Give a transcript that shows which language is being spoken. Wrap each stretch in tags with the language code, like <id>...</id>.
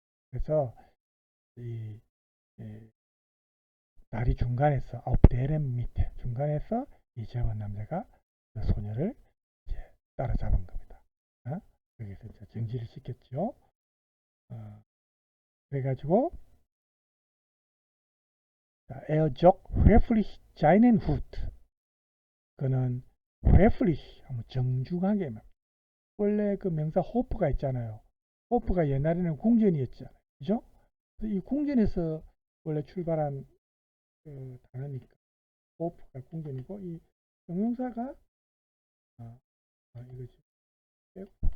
<ko>그래서 이, 이 다리 중간에서 업데렘 밑에 중간에서 이 젊은 남자가 그 소녀를 이제 따라잡은 겁니다. 여기서 이제 정지를 시켰죠. 그래가지고</ko> <de>Er zog höflich seinen Hut.</de> <ko>그는 höflich 하면 정중하게, 원래 그 명사 호프가 있잖아요. 호프가 옛날에는 궁전이었잖아요. 그죠? 이 궁전에서 원래 출발한 그 단어니까 호프가 궁전이고, 이 형용사가 이거죠.</ko>